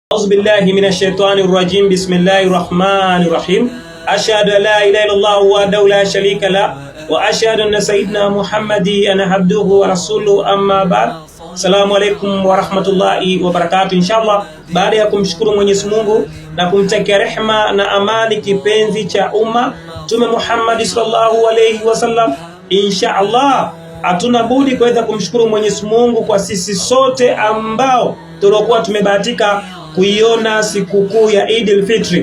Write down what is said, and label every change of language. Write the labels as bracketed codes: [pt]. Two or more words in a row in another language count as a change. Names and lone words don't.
[ar] أعوذ بالله من الشيطان الرجيم. بسم الله الرحمن الرحيم. أشهد أن لا إله إلا الله وحده لا شريك له وأشهد أن سيدنا محمد عبده ورسوله أما بعد. السلام عليكم ورحمة الله وبركاته. [sw] Inshallah, baada ya kumshukuru Mwenyezi Mungu na kumtakia rehema na amani kipenzi cha umma Mtume Muhammad [ar] صلى الله عليه وسلم, [sw] inshallah hatuna budi kuweza kumshukuru Mwenyezi Mungu kwa sisi sote ambao tulikuwa tumebahatika kuiona sikukuu ya Eid al-Fitri.